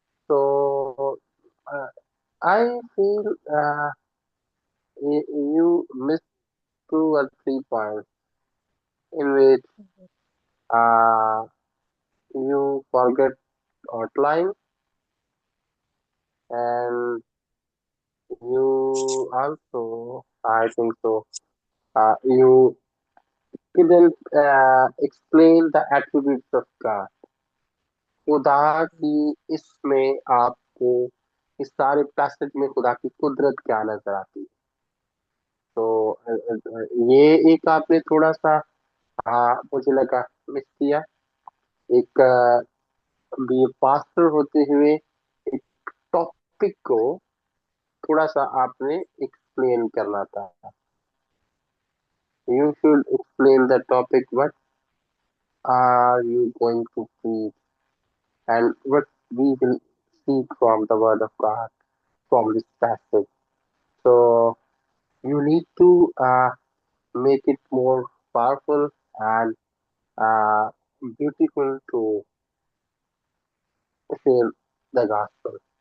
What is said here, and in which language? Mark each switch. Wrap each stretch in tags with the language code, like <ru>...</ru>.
<en>So I feel you missed 2 or 3 points in which uh, you forget outline and you also, I think so, you didn't explain the attributes of God.</en> <hi>खुदा की इसमें आपको इस सारे passage में खुदा की कुदरत क्या नजर आती है। तो ये एक आपने थोड़ा सा मुझे लगा मिस किया। एक बी पास्टर होते हुए एक टॉपिक को थोड़ा सा आपने एक्सप्लेन करना था।</hi> <en>You should explain the topic what are you going to preach and what we will seek from the word of God from this passage. So you need to make it more powerful and uh, beautiful to share the gospel.</en>